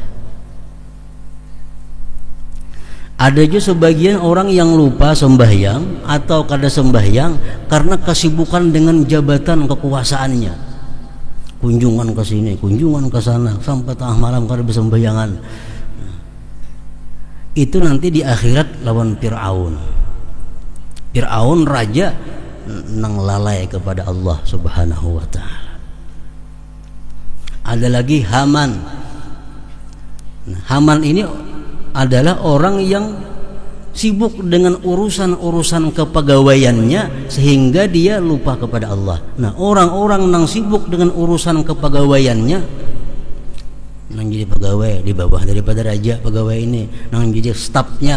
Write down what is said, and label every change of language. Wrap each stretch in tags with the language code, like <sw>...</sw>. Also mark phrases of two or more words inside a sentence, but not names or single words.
<bjn>Ada juga sebagian orang yang lupa sembahyang atau kada sembahyang karena kesibukan dengan jabatan kekuasaannya. Kunjungan ke sini, kunjungan ke sana, sampai tengah malam kada bersembahyangan. Itu nanti di akhirat lawan Fir'aun. Fir'aun raja nang lalai kepada Allah</bjn> <ar>سبحانه وتعالى.</ar> <id>Ada lagi Haman. Haman ini adalah orang yang sibuk dengan urusan-urusan kepegawaiannya sehingga dia lupa kepada Allah.</id> <bjn>Nah, orang-orang nang sibuk dengan urusan kepegawaiannya, nang jadi pegawai di bawah daripada raja pegawai ini, nang jadi stafnya.</bjn>